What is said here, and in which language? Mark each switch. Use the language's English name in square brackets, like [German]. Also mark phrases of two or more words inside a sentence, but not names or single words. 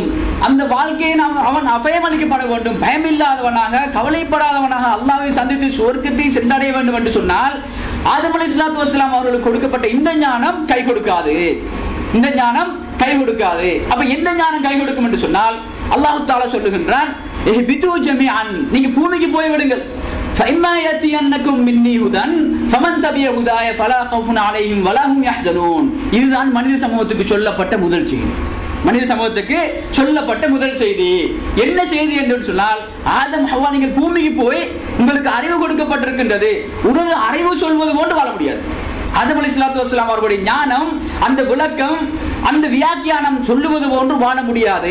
[Tamil] அந்த வாழ்க்கையை அவன் அபயம் அளிக்கப்பட வேண்டும், பயமில்லாதவனாக கவலைப்படாதவனாக அல்லாஹ்வை சந்தித்து சுவர்க்கத்தை சென்றடைய வேண்டும் என்று சொன்னால் ஆதம் [Arabic] عليه الصلاة والسلام [Tamil] அவர்களுக்கு கொடுக்கப்பட்ட இந்த ஞானம் கை கொடுக்காது. அப்ப எந்த ஞானம் கை கொடுக்கும் என்று சொன்னால் [Arabic] الله تعالى [Tamil] சொல்லுகின்றான், [Arabic] اهبطوا جميعا, [Tamil] நீங்க பூமிக்கு போய் விடுங்கள். [Arabic] فَإِمَّا يَأْتِيَنَّكُم مِّنِّي هُدًى فَمَن تَبِعَ هُدَايَ فَلَا خَوْفٌ عَلَيْهِمْ وَلَا هُمْ يَحْزَنُونَ. [Tamil] இதுதான் மனித சமூகத்துக்கு சொல்லப்பட்ட முதல் செய்தி. மனித சமூகத்துக்கு சொல்லப்பட்ட முதல் செய்தி என்ன செய்தி என்று சொன்னால், ஆதம் ஹவ்வா நீங்கள் பூமிக்கு போய் உங்களுக்கு அறிவு கொடுக்கப்பட்டிருக்கின்றது, உனது அறிவு சொல்வது போன்று வாழ முடியாது. ஆதம் [Arabic] عليه الصلاة والسلام [Tamil] அவர்களுடைய ஞானம், அந்த விளக்கம், அந்த வியாக்கியானம் சொல்லுவது போன்று வாழ முடியாது.